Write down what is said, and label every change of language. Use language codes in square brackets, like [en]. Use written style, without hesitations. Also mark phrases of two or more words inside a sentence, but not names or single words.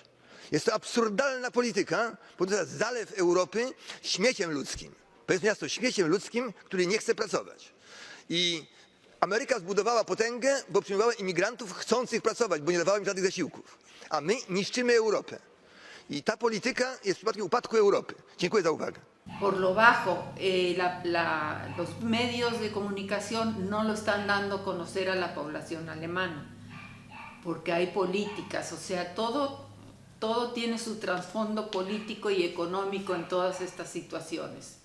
[pl] Jest to absurdalna polityka, bo to jest zalew Europy śmieciem ludzkim. Powiedzmy jasno, śmieciem ludzkim, który nie chce pracować. I Ameryka zbudowała potęgę, bo przyjmowała imigrantów chcących pracować, bo nie dawała im żadnych zasiłków. A my niszczymy Europę. I ta polityka jest przypadkiem upadku Europy. Dziękuję za uwagę. [es] Por lo bajo, los medios de comunicación no lo están dando a conocer a la población alemana, porque hay políticas, o sea, todo tiene su trasfondo político y económico en todas estas situaciones.